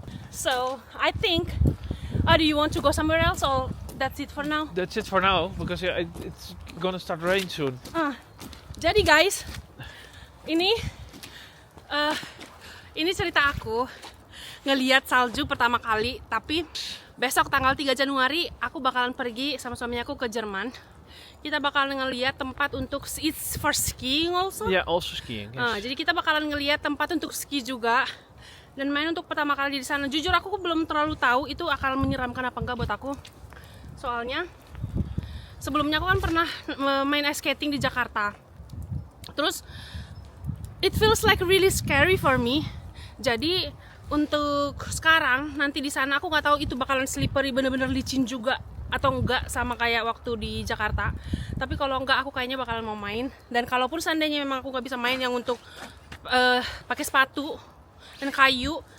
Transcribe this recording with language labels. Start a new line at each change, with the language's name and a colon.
English: So, I think, do you want to go somewhere else or that's it for now? That's it for now, because it's gonna start rain soon.
Indonesian: Jadi guys, ini cerita aku ngelihat salju pertama kali. Tapi besok tanggal 3 Januari aku bakalan pergi sama suami aku ke Jerman. Kita bakalan ngelihat tempat untuk,
English: it's for skiing also. Yeah, also skiing. Yes.
Indonesian: Jadi kita bakalan ngelihat tempat untuk ski juga. Dan main untuk pertama kali di sana. Jujur aku belum terlalu tahu itu akan menyeramkan apa enggak buat aku. Soalnya sebelumnya aku kan pernah main ice skating di Jakarta. Terus
English: it feels like really scary for me.
Indonesian: Jadi untuk sekarang nanti di sana aku nggak tahu itu bakalan slippery, bener-bener licin juga atau enggak sama kayak waktu di Jakarta. Tapi kalau enggak aku kayaknya bakalan mau main. Dan kalaupun seandainya memang aku nggak bisa main yang untuk pakai sepatu dan kayu,